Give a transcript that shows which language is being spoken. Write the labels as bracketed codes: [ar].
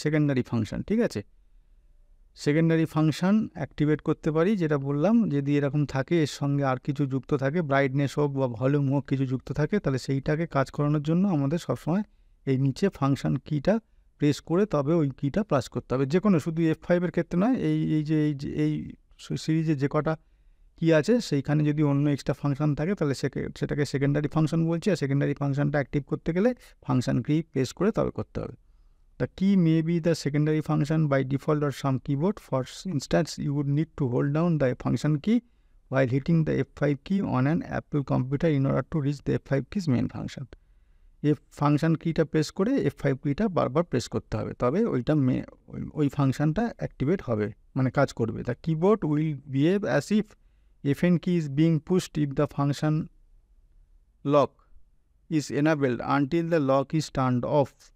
[bn] Secondary function, ঠিক আছে, secondary function activate করতে পারি, যেটা বললাম যদি এরকম থাকে এর সঙ্গে আর কিছু যুক্ত থাকে, ব্রাইটনেস হোক বা ভলিউম হোক কিছু যুক্ত থাকে, তাহলে সেইটাকে কাজ করানোর জন্য আমাদের সবসময় এই নিচে ফাংশন কিটা প্রেস করে তবে ওই কিটা প্রেস করতে হবে। যে কোনো, শুধু F5-এর ক্ষেত্রে নয়, এই সিরিজে যে কটা কি আছে সেইখানে যদি অন্য এক্সট্রা ফাংশন থাকে তাহলে সেটাকে সেকেন্ডারি ফাংশন বলছি, আর সেকেন্ডারি ফাংশনটা অ্যাক্টিভ করতে গেলে ফাংশন কি প্রেস করে তবে করতে হবে। [en] The key may be the secondary function by default or some keyboard. For instance, you would need to hold down the function key while hitting the F5 key on an Apple computer in order to reach the F5 key's main function. [bn] Function কিটা press করে F5 কিটা বারবার press করতে হবে, তবে ওইটা ওই ফাংশনটা অ্যাক্টিভেট হবে, মানে কাজ করবে। [en] The keyboard will behave as if FN key is being pushed if the function lock is enabled until the lock is turned off.